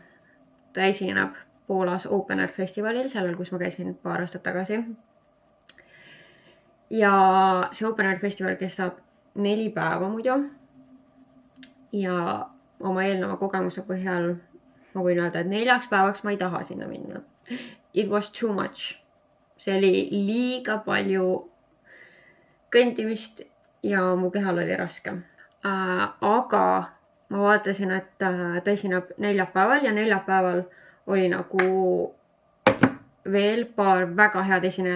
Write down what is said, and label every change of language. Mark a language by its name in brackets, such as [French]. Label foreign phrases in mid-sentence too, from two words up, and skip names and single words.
[Estonian] Ta esineb Poolas Open Air festivalil, sellel, kus ma käisin paar aastat tagasi. Ja see Open Air festival kestab 4 päeva muidu. Ja oma eelneva kogemuse põhjal ma võin öelda, et 4 päevaks ma ei taha sinna minna. [English] It was too much. [Estonian] See oli liiga palju kõndimist ja mu kehal oli raske. Aga ma vaatasin, et ta esineb 4 päeval ja 4 päeval oli nagu veel paar väga head esinejad.